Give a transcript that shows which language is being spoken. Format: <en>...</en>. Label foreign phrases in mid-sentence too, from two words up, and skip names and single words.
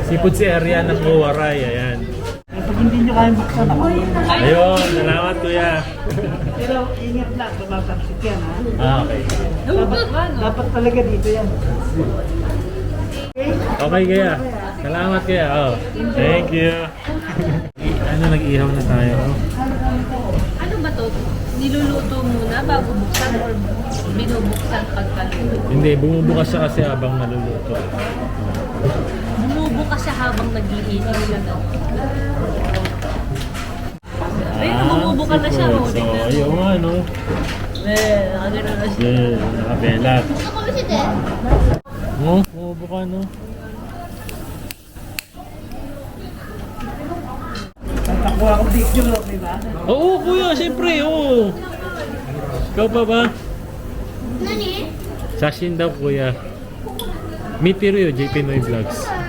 <tl>Seafood si area ng Uwaray, ayan. Eh, pag hindi nyo kayang buksan ako. Ayun, salamat Kuya. Pero ingat lang, tumatamsik yan ha. Ah, okay. Dapat talaga dito yan. Okay, Kuya. Salamat, Kuya.</tl> <en>Oh, thank you.</en> <tl>Ano, nag-ihaw na tayo. Ano ba to? Niluluto muna bago buksan or binubuksan pagkaluto? Hindi, bumubukas siya kasi habang naluluto. Bumubukas siya habang nag-iinit siya. Ayun, bumubukas na siya. So, Oh, tingnan. ayun nga, no? Nakagano na siya. Yeah, nakabelat.</tl> <ja>ちょっと見せて</ja> <tl>Oh, bumubuka, no? Tatakwa ako picture, okay ba? Oo, Kuya, siyempre, oo. Ikaw pa ba?</tl> <ja>何</ja> <tl>Sashin daw, Kuya.</tl> <en>Meet you,</en> <tl>JP Noy Vlogs.</tl>